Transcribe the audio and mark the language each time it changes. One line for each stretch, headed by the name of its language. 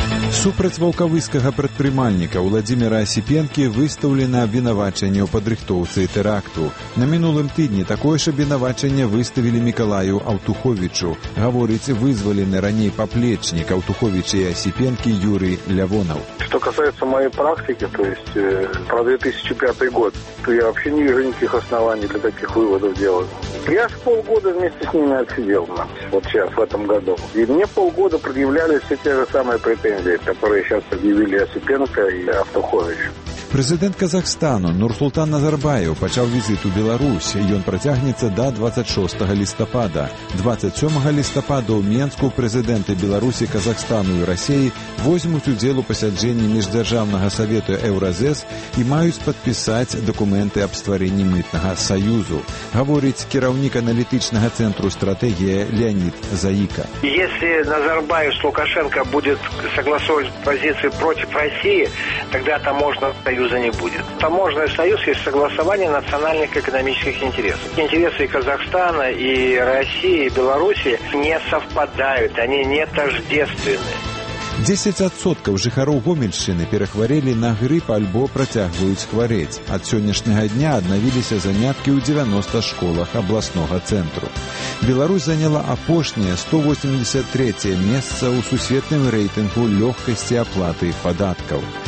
Belarusian: Супраць ваўкавыскага прадпрымальніка Уладзіміра Асіпенкі выстаўлена абвінавачанне ў падрыхтоўцы тэракту. На мінулым тыдні такое ж абвінавачанне выставілі Мікалаю Аўтуховічу, гаворыць вызвалены раней паплечнік Аўтуховіча і Асіпенкі Юрый Лявонаў.
Russian: Что касается моей практики, то есть про 2005 год, то я вообще не вижу никаких оснований для таких выводов делать. Я же полгода вместе с ними отсидел, вот сейчас, в этом году. И мне полгода предъявляли все те же самые претензии, которые сейчас объявили Осипенко и Автухович.
Belarusian: Прэзідэнт Казахстану Нурсултан Назарбаев пачаў візіт у Беларусь. Ён працягнецца да 26 лістапада. 27 лістапада ў Менску прэзідэнты Беларусі, Казахстану і Расіі возьмуць удзел у пасяджэнні міждзяржаўнага савету Еўразес і маюць падпісаць дакументы аб стварэнні мытнага саюзу, гаворыць кіраўнік аналітычнага цэнтру стратэгія Леонид Заіка.
Russian: Если Назарбаев с Лукашенко будет согласовывать позиции против России, тогда таможенного союза не будет. Таможенный союз есть согласование национальных экономических интересов. Интересы Казахстана, и России, и Беларуси не совпадают, они не тождественны.
Belarusian: 10% жыхароў Гомельшчыны перахварэлі на грып альбо працягваюць хварэць. Ад сённяшняга дня аднавіліся заняткі ў 90 школах абласнога цэнтру. Беларусь заняла апошняе 183-е месца ў сусветным рэйтынгу лёгкасці аплаты падаткаў.